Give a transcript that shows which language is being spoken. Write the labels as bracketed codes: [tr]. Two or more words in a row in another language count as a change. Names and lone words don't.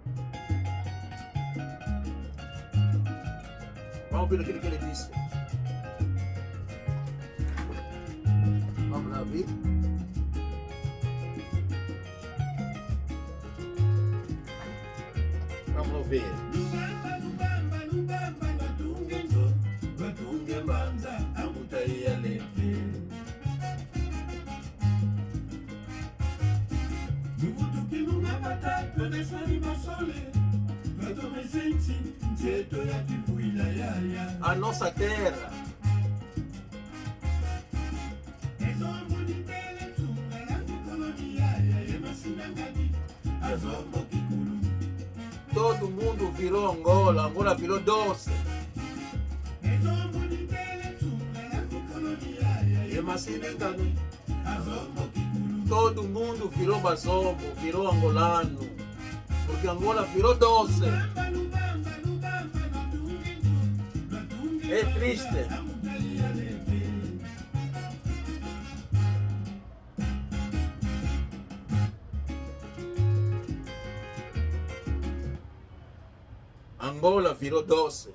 [pt] Vamos ver aquilo que ele disse. Vamos lá ver. Vamos lá ver. [kg] Lubamba, lubamba, lubamba, batunge nzo, batunge mbanza, amutai ya lete. Nuvutuki nungabata, todesani masole, batome senti, njeto ya kifuila ya. [pt] A nossa terra. [kg] Ezombo nitele tunga la fikoloni ya, emasinangadi, azombo kikulu. [pt] Todo mundo virou Angola. Angola virou doce. [kg] Ezombo nitele tunga la fikoloni ya, emasinangadi, azombo kikulu. [pt] Todo mundo virou Bazombo, virou angolano. Porque Angola virou doce. É triste. Angola virou doce.